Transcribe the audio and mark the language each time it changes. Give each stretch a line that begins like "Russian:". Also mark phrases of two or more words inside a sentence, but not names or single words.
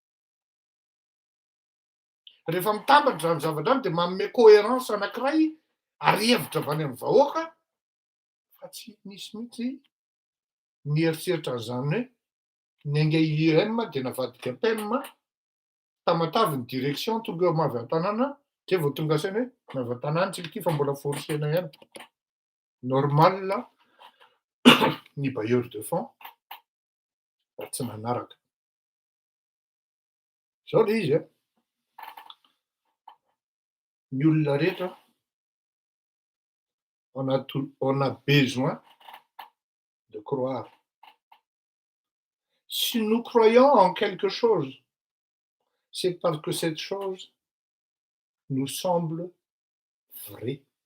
Malagasy: Rehefa mitambatra zany zavatra any dia manome cohérence anankiray ary hevitra avy any amin'ny vahoaka fa tsy nisy mihitsy ny eritreritra an'izany hoe ny angay IEM dia navadika PEM tamatavy ny direction tonga eo avy an-tanàna dia vao tonga saina hoe avy an-tanàna tsika ity fa mbola forsena ihany. Normal ny
French: bailleur de fonds
Malagasy: raha tsy nanaraka. Zao lay izy. Ny olona rehetra
French: on a besoin de croire. Si nous croyons en quelque chose, c'est parce que cette chose nous semble vraie.